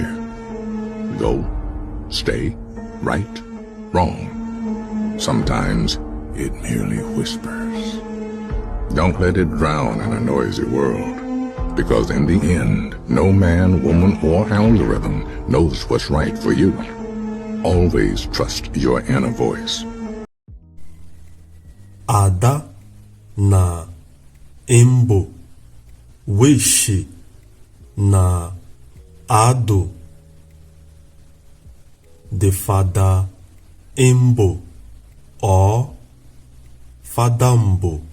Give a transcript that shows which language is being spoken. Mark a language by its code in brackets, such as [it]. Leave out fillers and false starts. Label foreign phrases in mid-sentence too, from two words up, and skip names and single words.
[en] Go, stay, right, wrong. Sometimes it merely whispers. Don't let it drown in a noisy world, because in the end, no man, woman, or algorithm knows what's right for you. Always trust your inner voice. Ada na Embo, Wishi na Ado. The Fada Embo or Fadambo.